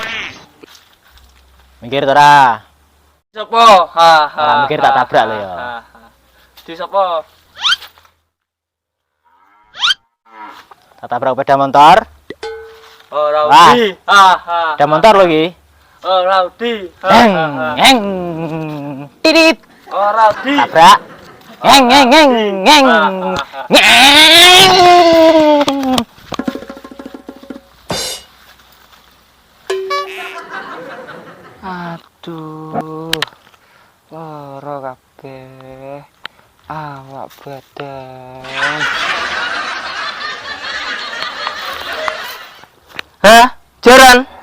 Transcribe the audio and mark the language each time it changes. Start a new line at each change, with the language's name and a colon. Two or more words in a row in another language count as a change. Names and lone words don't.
Javanese: Mikir to ora? Sapa? Ha ha. Ora mikir tak tabrak lho ya. Di sapa? Tak tabrak sepeda motor. Ora Wah. udi. Ha ha. Sepeda motor lho iki. Ora udi. Ha Heng, ha. heng. Tidit. Ora udi. Tabrak. Heng, heng, heng, heng. Ngeng. Aduh. Lara kabeh. Awak badan. Hah? Jaran?